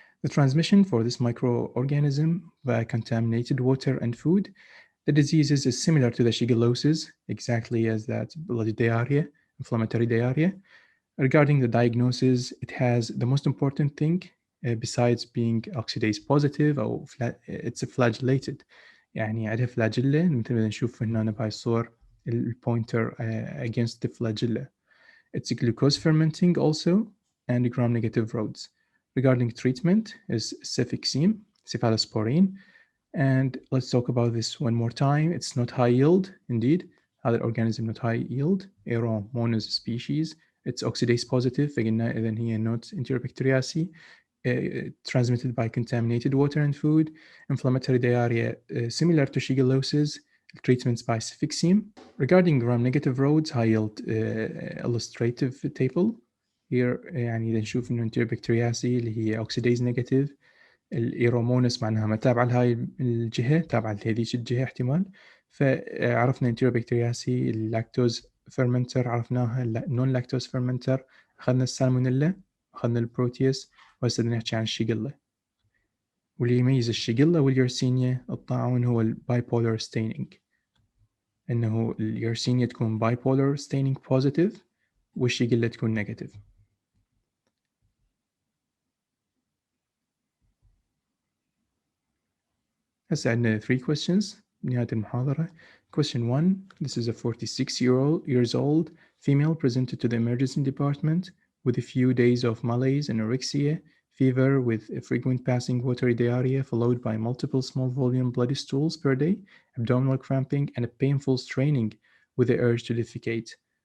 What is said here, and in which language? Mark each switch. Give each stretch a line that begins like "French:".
English: The transmission for this microorganism via contaminated water and food. The diseases is similar to the shigellosis, exactly as that bloody diarrhea, inflammatory diarrhea. Regarding the diagnosis, it has the most important thing besides being oxidase positive أو it's flagellated.
Arabic: يعني عندها flagella مثل ما نشوف هنا بهاي الصور البوينتر
English: against the flagella. It's glucose fermenting also and gram-negative roads. Regarding treatment is cefixime, cephalosporin, and let's talk about this one more time. It's not high yield, indeed. Other organism not high yield, Aeromonas species. It's oxidase positive,
Arabic: فقلنا إذن هي
English: not Enterobacteriaceae, transmitted by contaminated water and food. Inflammatory diarrhea similar to shigellosis. Treatments by cefixime. Regarding gram-negative roads, high yield illustrative table.
Arabic: Here يعني إذا نشوف إنه Enterobacteriaceae اللي هي
English: oxidase negative.
Arabic: الإيرومونس معناها ما تابعة لهاي الجهة، تابعة لهذيك الجهة احتمال. فعرفنا انتيروبكتيرياسي، اللاكتوز فيرمنتر عرفناها، النون لاكتوز فيرمنتر، أخذنا السالمونيلا، أخذنا البروتيوس، وهسه بدنا نحكي عن الشيجيلا. واللي يميز الشيجيلا واليرسينيا الطاعون هو الباي بولر ستينينج، إنه اليرسينيا تكون باي بولر ستينينج بوزيتيف والشيجيلا تكون نيجاتيف. هسه عندنا 3 questions نهاية المحاضرة.
English: Question 1, this is a 46 years old female presented to the emergency department with a few days of malaise, anorexia, fever with a frequent passing watery diarrhea followed by multiple small volume bloody stools per day, abdominal cramping, and a painful straining with the urge to defecate.